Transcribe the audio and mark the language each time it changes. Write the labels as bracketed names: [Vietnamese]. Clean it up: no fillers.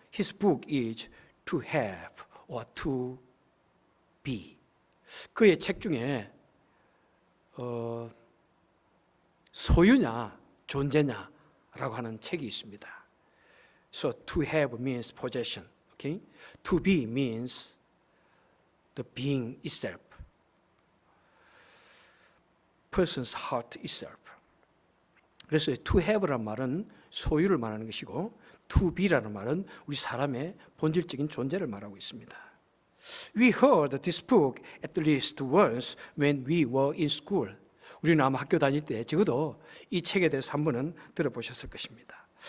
[English] his book is to have or to be. [Korean] 그의 책 중에 소유냐 존재냐라고 하는 책이 있습니다. [English] So to have means possession, okay? To be means the being itself, person's heart itself. [Korean] 그래서 to have라는 말은 소유를 말하는 것이고 to be라는 말은 우리 사람의 본질적인 존재를 말하고 있습니다. [English] We heard this book at least once when we were in school. [Korean] 우리는 아마 학교 다닐 때 적어도 이 책에 대해서 한 번은 들어보셨을 것입니다.